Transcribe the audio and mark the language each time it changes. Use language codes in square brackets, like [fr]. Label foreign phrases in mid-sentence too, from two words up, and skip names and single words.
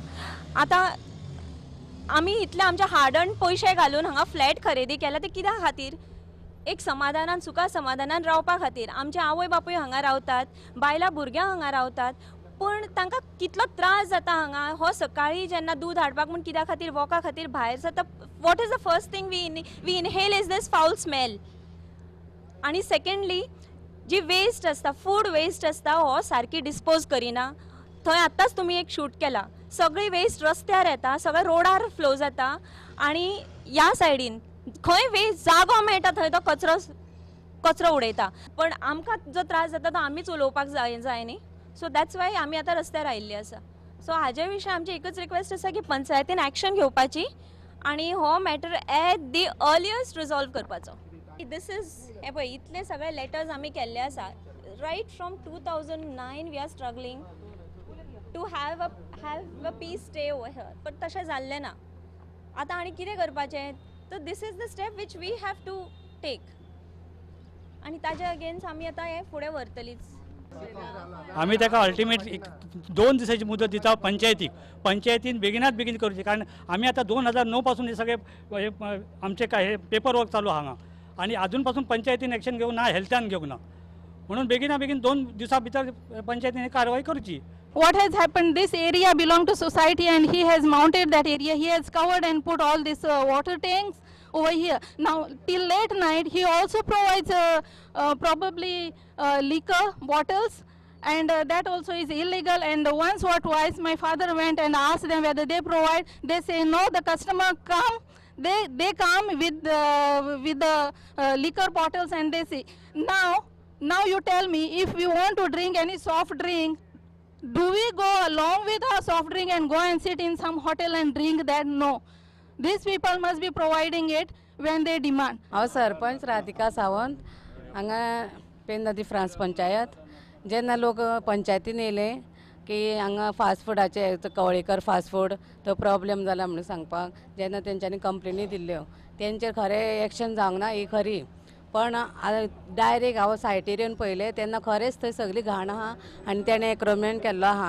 [kok] आता आमी इतले आमचे [en] hard earn [kok] पयशे घालून हांगा फ्लॅट खरेदी केला ते कित्या खातीर? एक समाधानान सुखा समाधानान रावपा खातीर। आमचे आवय बापूय हांगा रावतात, बायलां भुरग्यां हांगा रावतात, पण तांकां कितलो त्रास जाता हांगा। हो सकाळी जेन्ना दूध हाडपाक म्हूण कित्या खातीर वॉका खातीर भायर सरता, [en] What is the first thing we inhale is this foul smell. [kok] आणि सेकंडली जी वेस्ट आसता [en] food waste [kok] आसता हो सारकी डिस्पोज करिना। थंय आतांच तुमी एक शूट केला, सगळी वेस्ट रस्त्यार येता, सगळें रोडार फ्लो जाता आणि ह्या सायडीन खंय वेस्ट जागो मेळटा थंय तो कचरो उडयता। पण आमकां जो त्रास जाता तो आमीच उलोवपाक जाय न्ही। [en] so that's why [kok] आमी आतां रस्त्यार आयिल्ली आसा। सो हाजे विशीं आमची एकच रिक्वेस्ट आसा की पंचायतीन एक्शन घेवपाची आणि हो मॅटर [en] at the earliest [kok] रिजॉल्व करपाचो। [en] this is [kok] हे पळय इतले सगळे लेटर्स आमी केल्ले आसा। [en] right from 2009 we are struggling to have a peace stay over here, [kok] पण तशें जाल्लें ना। आतां आनी कितें करपाचें? तर [en] this is the step which we have to take [kok] आणि ताज्या अगेन्स्ट आमी आतां हे फुडें व्हरतलीच। आम्ही ताका अल्टिमेट 2 दिसाची मुदत दिता पंचायतीन बेगिनात बेगीन करची, कारण आम्ही आता 2009 पासून हे सगळे आमचे काय हे [en] paper work [kok] चालू हांगा आणि अजून पासून पंचायतीन एक्शन घेऊन ना, हेल्थान घेऊन ना, म्हणून बेगिना बेगीन 2 दिवसा भितर पंचायतीन कारवाई करची। [en] What has happened, this area belong to society and he has mounted that area, he has covered and put all these water tanks over here. Now till late night he also provides probably liquor bottles and that also is illegal, and once or twice my father went and asked them whether they provide. They say no, the customer come, they come with the liquor bottles and they say now you tell me, if we want to drink any soft drink, do we go along with our soft drink and go and sit in some hotel and drink that? No, these people must be providing it when they demand. [kok] हांव सरपंच राधिका सावंत हांगा पेन द फ्रांस पंचायत। जेन्ना लोक पंचायतीन येयले की हांगा फास्ट फुडाचे कवळेकर फास्ट फूड तो प्रॉब्लेम जाला म्हणून सांगपाक, जेन्ना तेंच्यांनी कंप्लेनी दिल्ल्यो तेंचेर खरें एक्शन जावंक ना ही खरी, पण डायरेक्ट हांव सायटीर येवन पळयलें तेन्ना खरेंच थंय सगळी घाण आहा आनी तेणें एक्रोमेंट केल्लो आहा।